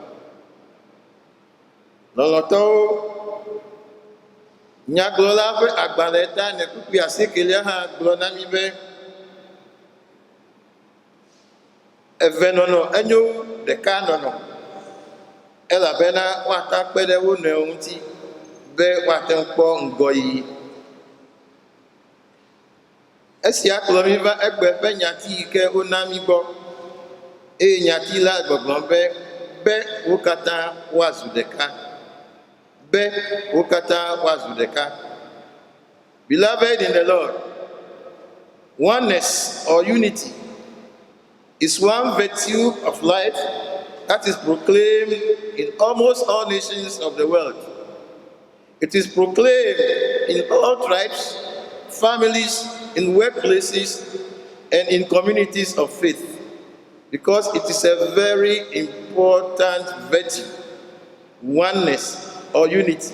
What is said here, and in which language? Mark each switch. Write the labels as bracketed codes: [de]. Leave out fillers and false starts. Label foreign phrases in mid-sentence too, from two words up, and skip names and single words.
[ee] Lɔlɔ̃tɔwo nyagblɔla ƒe agbalẽ ta ne kpukpui 19 hã gblɔ na mi be eve nɔnɔ enyo ɖeka nɔnɔ elabena woata kpe ɖe wo nɔewo ŋuti be woate ŋu kpɔ ŋgɔyiyi. Esia kplɔ mi va egbe ƒe nyati yi ke wona mi gbɔ eye nyati la gbɔgblɔm be wo katã woazu ɖeka. Be wo katã woazu ɖeka. [en] Beloved in the Lord, oneness or unity is one virtue of life that is proclaimed in almost all nations of the world. It is proclaimed in all tribes, families, in workplaces, and in communities of faith, because it is a very important virtue, oneness or unity.